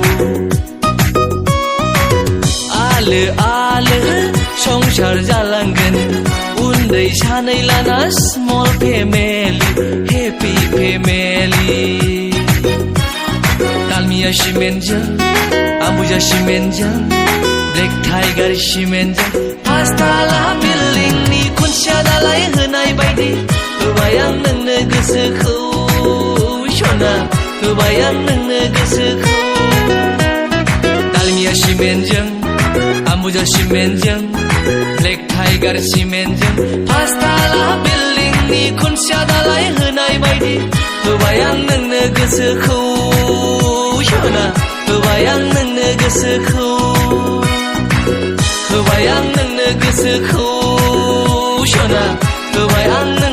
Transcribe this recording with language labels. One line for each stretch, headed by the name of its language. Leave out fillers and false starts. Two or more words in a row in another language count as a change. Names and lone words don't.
Bodo: आलो आलो संसार जालांगोन उन्दै सानै लाना
English: small family happy family
Bodo: Dalmia Cementजों Ambuja Cementजों Black Tiger Cementजों पासताला बिल्डिंनि खुन्थिया दालाय होनाय बायदि होबाय आं नोंनो गोसोखौ सना होबाय आं नोंनो गोसोखौ Dalmia Cementजों Ambuja Cementजों Black Tiger Cementजों पासताला बिल्डिंनि खुन्थिया दालाय होनाय बायदि होबाय आं नोंनो गोसोखौ सना होबाय आं नोंनो गोसोखौ होबाय आं नोंनो गोसोखौ सना होबाय आं